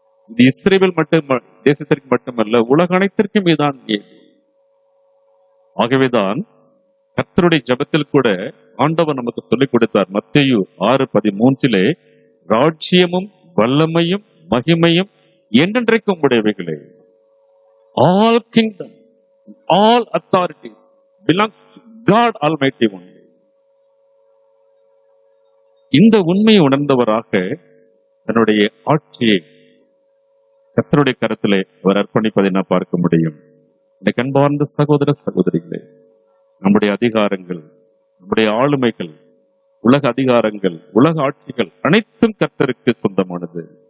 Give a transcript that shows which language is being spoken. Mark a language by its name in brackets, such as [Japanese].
[Tamil] இது இஸ்ரவேல் தேசத்திற்கு மட்டுமல்ல, உலக அனைத்திற்கும் இதுதான். ஆகவேதான் கர்த்தருடைய ஜெபத்தில் கூட ஆண்டவர் நமக்கு சொல்லிக் கொடுத்தார். மத்தேயு 6:13 ராஜ்யமும் வல்லமையும் மகிமையும் என்றென்றைக்கும் உடையவைகளே. [English] All kingdoms, all authorities belongs to God Almighty only. [Tamil] இந்த உண்மையை உணர்ந்தவராக தன்னுடைய ஆட்சியை கர்த்தருடைய கரத்திலே அவர் அர்ப்பணிப்பதை நான் பார்க்க முடியும். இந்த அன்பார்ந்த சகோதர சகோதரிகளே, நம்முடைய அதிகாரங்கள், நம்முடைய ஆளுமைகள், உலக அதிகாரங்கள், உலக ஆட்சிகள் அனைத்தும் கர்த்தருக்கு சொந்தமானது.